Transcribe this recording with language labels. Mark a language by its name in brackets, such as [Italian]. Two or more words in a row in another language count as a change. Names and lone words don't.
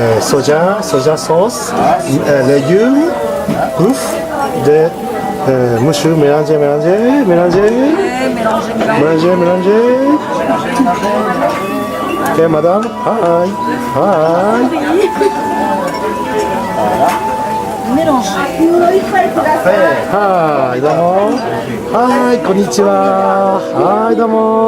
[French] soja sauce, légumes, œufs, mushroom mélanger. Ok, madame. [English] Hi. [Japanese] Hi, どうも。はい、こんにちは。はい、どうも。